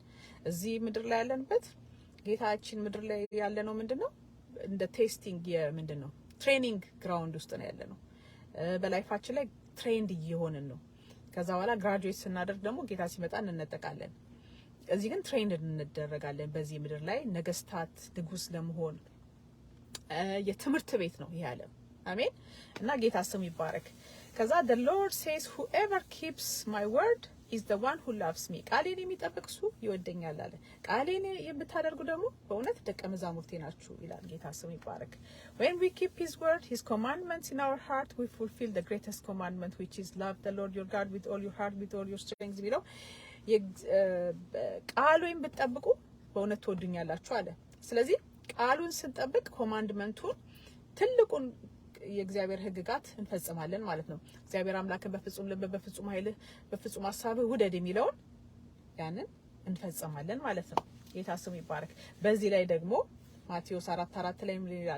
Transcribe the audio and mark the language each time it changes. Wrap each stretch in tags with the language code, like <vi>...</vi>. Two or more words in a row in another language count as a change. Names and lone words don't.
<am>እዚህ ምድር ላይ ያለንበት ጌታችን ምድር ላይ ያለነው ምንድነው እንደ ቴስቲንግ ምንድነው</am> <en>training ground</en> <am>ውስጥ ነው ያለነው። በላይፋችን ላይ ትሬንድ እየሆንን ነው። ከዛ በኋላ ግራጁዌት ስናደርግ ደግሞ ጌታ ሲመጣ እንነጠቃለን። እዚህ ግን ትሬንድ እንደረጋለን። በዚህ ምድር ላይ ነገስታት ንጉስ ለመሆን የትምህርት ቤት ነው ይሄ ዓለም። አሜን። እና ጌታ ስሙ ይባረክ። ከዛ</am> <en>the Lord says whoever keeps my word is the one who loves me</en> <am>ቃሌን የሚጠብቅ እሱ ይወደኛል አለ። ቃሌን የምታደርጉ ደግሞ በእውነት ደቀ መዛሙርቴ ናችሁ ይላል። ጌታ ስሙ ይባረክ።</am> <en>when we keep his word, his commandments in our heart, we fulfill the greatest commandment, which is love the Lord your God with all your heart, with all your strength ቢለው</en> <am>ቃሉን ብትጠብቁ በእውነት ትወዱኛላችሁ አለ። ስለዚህ ቃሉን ስንጠብቅ ኮማንድመንቱን ትልቁን የእግዚአብሔር ህግጋት እንፈጽማለን ማለት ነው። እግዚአብሔር አምላክን በፍጹም ልብ፣ በፍጹም ኃይል፣ በፍጹም ሐሳብ ውደድ የሚለውን ያንን እንፈጽማለን ማለት ነው። ጌታ ስሙ ይባረክ። በዚህ ላይ ደግሞ ማቴዎስ 4:4 ላይ ምን ይላል?</am>